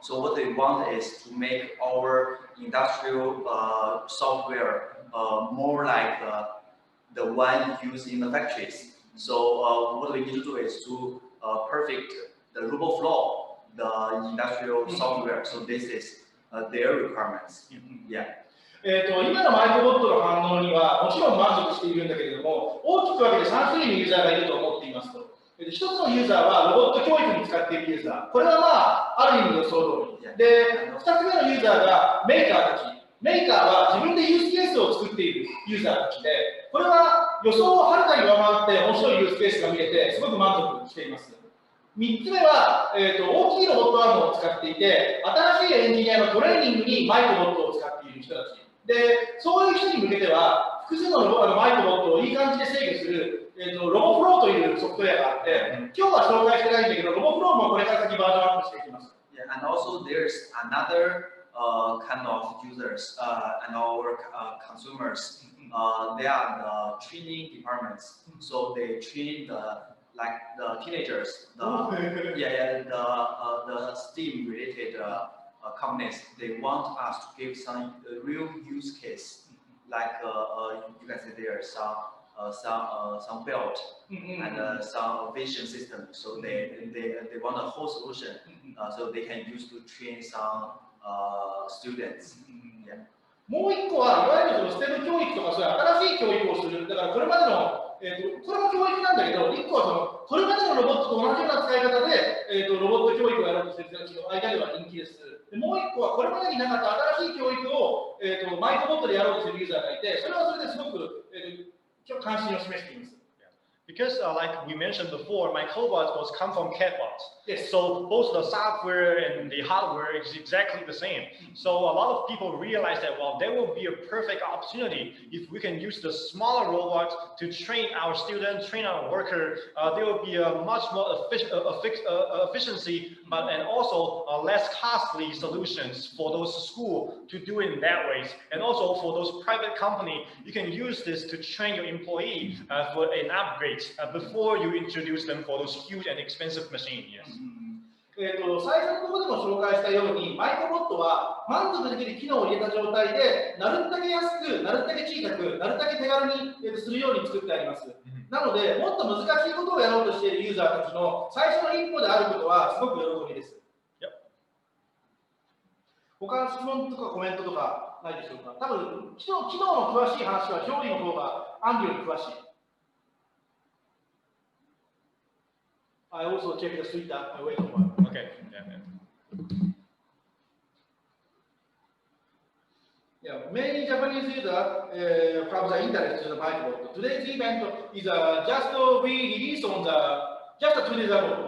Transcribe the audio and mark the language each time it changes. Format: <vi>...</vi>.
<en>So what they want is to make our industrial software more like the one used in the factories. So what we need to do is to perfect the robot flow, the industrial software. So this is their requirements. Yeah.</en> <ja>今のマイクロボットの反応にはもちろん満足しているんだけれども、大きく分けて3種類のユーザーがいると思っていますと。 1つのユーザーはロボット教育に使っているユーザー。これはまあ、ある意味の総通り。で、2つ目のユーザーがメーカーたち。メーカーは自分でユースケースを作っているユーザーたちで、これは予想をはるかに上回って面白いユースケースが見れて、すごく満足しています。 3つ目は、大きいロボットアームを使っていて、新しいエンジニアのトレーニングにマイクロボットを使っている人たち。で、そういう人に向けては、複数のマイクロボットをいい感じで制御する、ロボフローというソフトウェアがあって、今日は紹介してないんだけど、ロボフローもこれから先バージョンアップしていきます。</ja> <en>Yeah, and also there's another kind of users and our consumers. They are the training departments, so they train the teenagers, the STEAM related companies. They want us to give some real use case, like you can say there's some belt and some vision system. So they want a whole solution, so they can use to train some students. Yeah.</en> <ja>もう一個はいわゆるそのステム教育とかそういう新しい教育をする。だからこれまでのこれも教育なんだけど、1個はそのこれまでのロボットと同じような使い方で、ロボット教育をやろうとしている人たちの間では人気です。でもう1個はこれまでになかった新しい教育を、マイクロボットでやろうとするユーザーがいて、それはそれですごく、関心を示しています。</ja> <en>Because like we mentioned before, myCobot was come from Catbot. Yes. So both the software and the hardware is exactly the same. So a lot of people realize that, well, there will be a perfect opportunity if we can use the smaller robot to train our students, train our worker. There will be a much more efficiency, but and also less costly solutions for those schools to do it in that ways. And also for those private company, you can use this to train your employee for an upgrade. Before you introduce them for those huge and expensive machines. Yes.</en> <ja>最初のところでも紹介したように、マイクロボットは満足できる機能を入れた状態で、なるだけ安く、なるだけ小さく、なるだけ手軽にするように作ってあります。なので、もっと難しいことをやろうとしているユーザーたちの最初の一歩であることはすごく喜びです。他の質問とかコメントとかないでしょうか。多分、機能の詳しい話はジョーリーの方がアンディより詳しい。</ja> <en>I also check the Twitter. I wait a while. Okay. Yeah, many Japanese users have the interest in the Microbot. Today's event is just we released on the just 2 days ago.</en>